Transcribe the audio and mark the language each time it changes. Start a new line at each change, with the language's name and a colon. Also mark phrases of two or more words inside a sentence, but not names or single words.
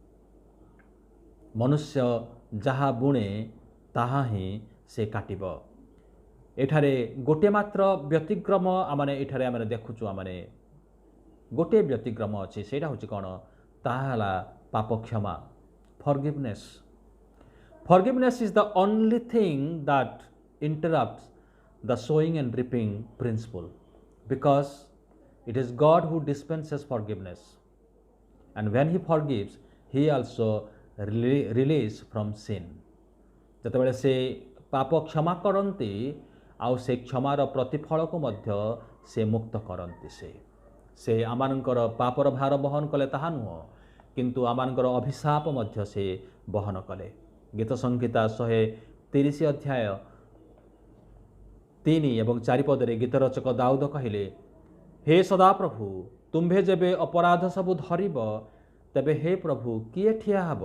Odia: ମନୁଷ୍ୟ ଯାହା ବୁଣେ ତାହା ହିଁ ସେ କାଟିବ। ଏଠାରେ ଗୋଟିଏ ମାତ୍ର ବ୍ୟତିକ୍ରମ ଏଠାରେ ଆମେ ଦେଖୁଛୁ। ଗୋଟିଏ ବ୍ୟତିକ୍ରମ ଅଛି, ସେଇଟା ହେଉଛି କ'ଣ? ତାହା ହେଲା ପାପ କ୍ଷମା, ଫରଗିଭନେସ୍।
English: Forgiveness is the only thing that interrupts the sowing and reaping principle, because it is God who dispenses forgiveness, and when he forgives he also release from sin.
Odia: ଯେତେବେଳେ ସେ ପାପ କ୍ଷମା କରନ୍ତି ଆଉ ସେ କ୍ଷମାର ପ୍ରତିଫଳକୁ ମଧ୍ୟ ସେ ମୁକ୍ତ କରନ୍ତି। ସେ ଆମମାନଙ୍କର ପାପର ଭାର ବହନ କଲେ ତାହା ନୁହଁ, କିନ୍ତୁ ଆମମାନଙ୍କର ଅଭିଶାପ ମଧ୍ୟ ସେ ବହନ କଲେ। ଗୀତ ସଂହିତା 130 ଅଧ୍ୟାୟ 3 ଏବଂ 4 ପଦରେ ଗୀତ ରଚକ ଦାଉଦ କହିଲେ, ହେ ସଦାପ୍ରଭୁ, ତୁମ୍ଭେ ଯେବେ ଅପରାଧ ସବୁ ଧରିବ, ତେବେ ହେ ପ୍ରଭୁ କିଏ ଠିଆ ହେବ?